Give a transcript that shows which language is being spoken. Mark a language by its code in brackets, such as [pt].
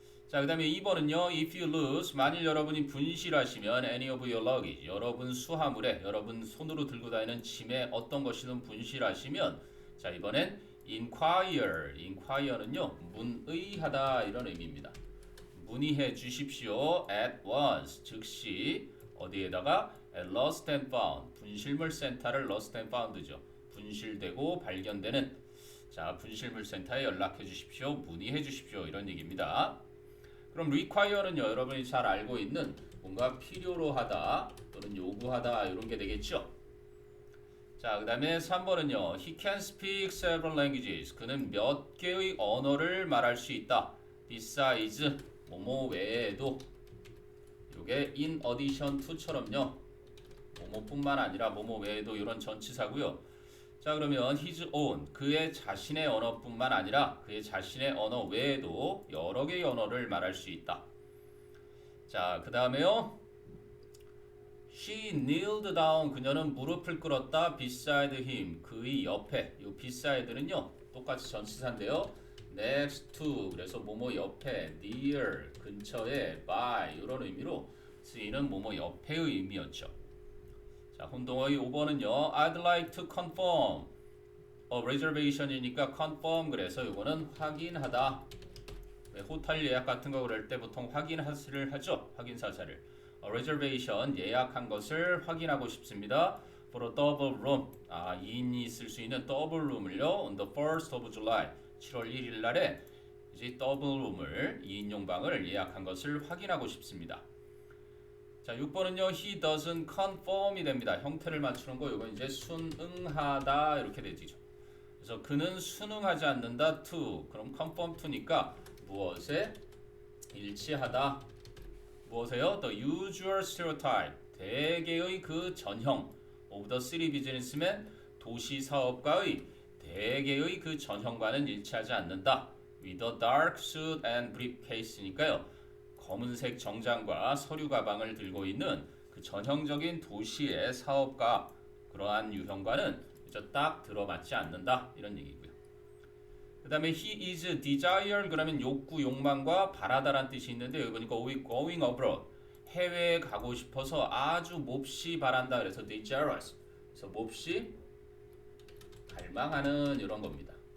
[ko] 자, 그 다음에 2번은요. [en] If you lose, [ko] 만일 여러분이 분실하시면 [en] any of your luggage, [ko] 여러분 수화물에, 여러분 손으로 들고 다니는 짐에 어떤 것이든 분실하시면 자, 이번엔 inquire, inquire는요. 문의하다 이런 의미입니다. 문의해 주십시오. [en] at once, [ko] 즉시 어디에다가 [en] at lost and found, [ko] 분실물 센터를 lost and found죠. 분실되고 발견되는 자, 분실물 센터에 연락해 주십시오. 문의해 주십시오. 이런 얘기입니다. 그럼 require는요. 여러분이 잘 알고 있는 뭔가 필요로 하다 또는 요구하다 이런 게 되겠죠. 자, 그 다음에 3번은요. [en] He can speak several languages. [ko] 그는 몇 개의 언어를 말할 수 있다. Besides, 뭐뭐 외에도 요게 [en] in addition to [ko] 처럼요. 뭐뭐뿐만 아니라 뭐뭐 외에도 이런 전치사고요. 자, 그러면 [en] his own, [ko] 그의 자신의 언어뿐만 아니라 그의 자신의 언어 외에도 여러 개의 언어를 말할 수 있다. 자, 그 다음에요. [en] She kneeled down, [ko] 그녀는 무릎을 꿇었다. [en] beside him, [ko] 그의 옆에. 이 beside는요, 똑같이 전치사인데요. next to, 그래서 뭐뭐 옆에, near, 근처에, by 이런 의미로 쓰이는 뭐뭐 옆에의 의미였죠. 자, 혼동어의 5번은요. [en] I'd like to confirm a reservation이니까 confirm [ko] 그래서 이거는 확인하다. 호텔 예약 같은 거 그럴 때 보통 확인사를 하죠. 확인사자를. [en] A reservation [ko] 예약한 것을 확인하고 싶습니다. [en] For a double room. [ko] 2인이 있을 수 있는 더블 룸을요. [en] On the 1st of July. [ko] 7월 1일 날에 이제 더블 룸을 2인용 방을 예약한 것을 확인하고 싶습니다. 자, 6번은요. [en] He doesn't conform [ko] 이 됩니다. 형태를 맞추는 거 이건 이제 순응하다 이렇게 되죠. 그래서 그래서 그는 순응하지 않는다. [en] to. [ko] 그럼 conform to니까 무엇에 일치하다. 무엇에요? [en] The usual stereotype. [ko] 대개의 그 전형 [en] of the city businessman. [ko] 도시 사업가의 대개의 그 전형과는 일치하지 않는다. [en] With a dark suit and briefcase니까요. [ko] 검은색 정장과 서류 가방을 들고 있는 그 전형적인 도시의 사업가 그러한 유형과는 딱 들어맞지 않는다 이런 얘기고요. 그 다음에 [en] he is desire [ko] 그러면 욕구 욕망과 바라다란 뜻이 있는데 여기 보니까 [en] going abroad [ko] 해외에 가고 싶어서 아주 몹시 바란다 그래서 desirous 그래서 몹시 갈망하는 이런 겁니다.